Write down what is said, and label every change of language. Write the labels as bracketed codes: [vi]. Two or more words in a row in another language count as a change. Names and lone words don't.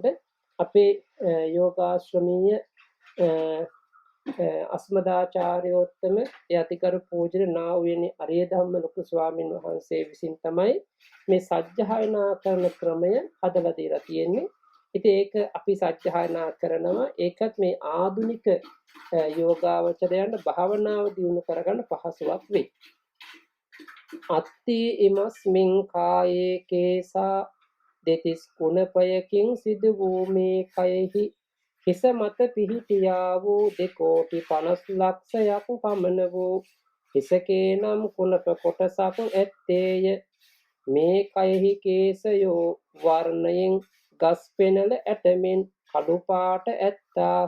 [si] අපේ යෝගාශ්‍රමීය අස්මදාචාර්යෝත්තම යතිකරු පූජ්‍ය නා වූ අරිය ධම්ම ලොකු ස්වාමින් වහන්සේ විසින් තමයි මේ සජ්ජායනා කරන ක්‍රමය හදලා දීලා තියෙන්නේ. ඉතින් ඒක අපි සජ්ජායනා කරනවා. ඒකත් මේ ආධුනික යෝගාවචරයන්ට භාවනාව දියුණු කරගන්න පහසුවක් වෙයි. [pi] අත්ති ඉමස්මින් කායේ කේසා [si] දෙතිස් කුණපයකින් සිදු වූ මේ කයෙහි හිස මත පිහිටියා වූ 2,50,00,000ක් පමණ වූ හිසකේ නම් කුණප කොටසක් ඇත්තේය. මේ කයෙහි කේසයෝ වර්ණයෙන් ගස් පෙනල ඇටමෙන් කළු පාට ඇත්තාහ.